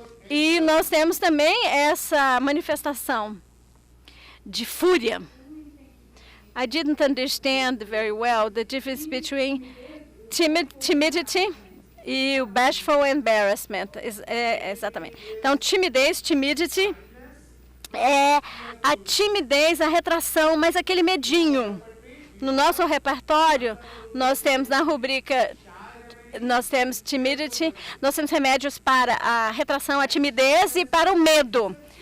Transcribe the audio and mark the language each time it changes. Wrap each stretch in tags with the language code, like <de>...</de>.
<pt>E nós temos também essa manifestação de fúria.</pt> <en>I didn't understand very well the difference between timidity</en> <pt>e o</pt> <en>bashful embarrassment.</en> <pt>Exatamente. Então, timidity, é a timidez, a retração, mas aquele medinho. No nosso repertório, nós temos na rubrica, nós temos timidity, nós temos remédios para a retração, a timidez e para o medo.</pt>